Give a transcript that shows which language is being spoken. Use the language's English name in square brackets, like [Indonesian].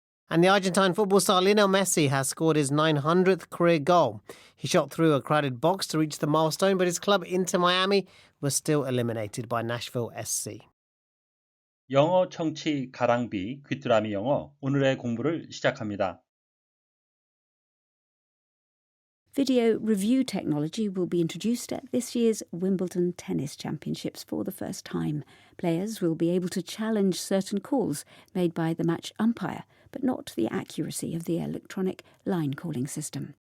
[English] And the Argentine football star Lionel Messi has scored his 900th career goal. He shot through a crowded box to reach the milestone, but his club Inter Miami was still eliminated by Nashville SC. [Korean] 영어 청취 가랑비 귀뚜라미 영어 오늘의 공부를 시작합니다. [English] Video review technology will be introduced at this year's Wimbledon Tennis Championships for the first time. Players will be able to challenge certain calls made by the match umpire, but not the accuracy of the electronic line calling system.